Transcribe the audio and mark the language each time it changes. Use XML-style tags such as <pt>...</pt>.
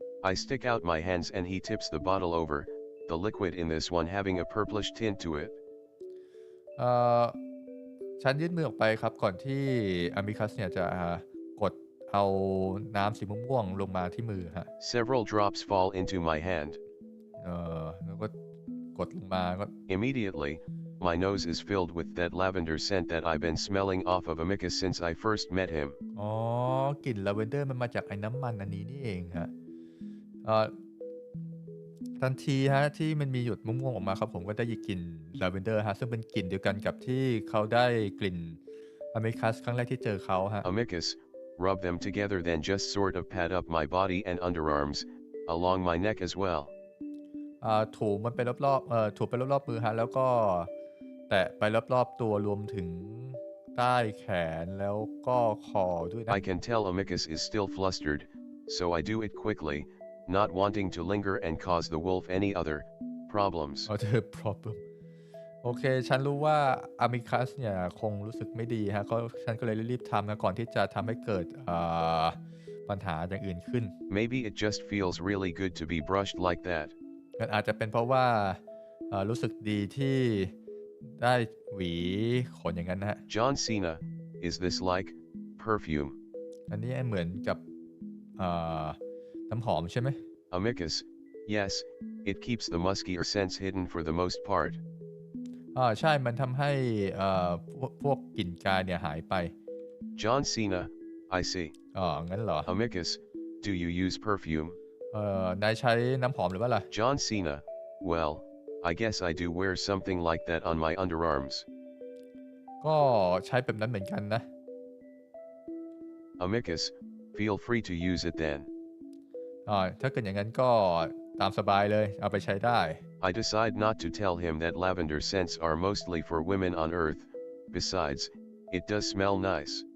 <en>I stick out my hands and he tips the bottle over, the liquid in this one having a purplish tint to it.</en> <th>ฉันยื่นมือออกไปครับก่อนที่อามิคัสเนี่ยจะกดเอาน้ำสีม่วงๆลงมาที่มือฮะ</th> <en>Several drops fall into my hand.</en> <th>แล้วก็กดลงมาก็</th> <en>Immediately, my nose is filled with that lavender scent that I've been smelling off of Amicus since I first met him.</en> <th>กลิ่นลาเวนเดอร์มันมาจากไอ้น้ำมันอันนี้นี่เองฮะทันทีฮะที่มันมีหยดม่วงๆออกมาครับผมก็ได้ยินกลิ่นลาเวนเดอร์ฮะซึ่งเป็นกลิ่นเดียวกันกับที่เขาได้กลิ่นอเมริคัสครั้งแรกที่เจอเขาฮะ</th> <en>Amicus, rub them together, then just sort of pat up my body and underarms, along my neck as well.</en> <th>ถูมันไปรอบๆถูไปรอบๆมือฮะแล้วก็แตะไปรอบๆตัวรวมถึงใต้แขนแล้วก็คอด้วยนะ</th> <en>I can tell Amicus is still flustered, so I do it quickly, not wanting to linger and cause the wolf any other problems. other problem</en> <th>โอเคฉันรู้ว่าอามิคัสเนี่ยคงรู้สึกไม่ดีฮะฉันก็เลยรีบทำนะก่อนที่จะทำให้เกิดปัญหาอย่างอื่นขึ้น</th> <en>Maybe it just feels really good to be brushed like that.</en> <th>มันอาจจะเป็นเพราะว่ารู้สึกดีที่ได้หวีขนอย่างนั้นนะฮะ</th> <en>John Cena, is this like perfume?</en> <th>อันนี้เหมือนกับน้ำหอมใช่ไหม</th> <en>Amicus, yes, it keeps the muskier scents hidden for the most part.</en> <th>ใช่มันทำให้พวกกลิ่นกายเนี่ยหายไป</th> <en>John Cena, I see.</en> <th>งั้นเหรอ</th> <en>Amicus, do you use perfume?</en> <th>นายใช้น้ำหอมหรือเปล่าล่ะ</th> <en>John Cena, well, I guess I do wear something like that on my underarms.</en> <th>ก็ใช้แบบนั้นเหมือนกันนะ</th> <en>Amicus, feel free to use it then.</en> <th>ถ้าเกิดอย่างนั้นก็ตามสบายเลยเอาไปใช้ได้</th> <en>I decide not to tell him that lavender scents are mostly for women on earth. Besides, it does smell nice.</en>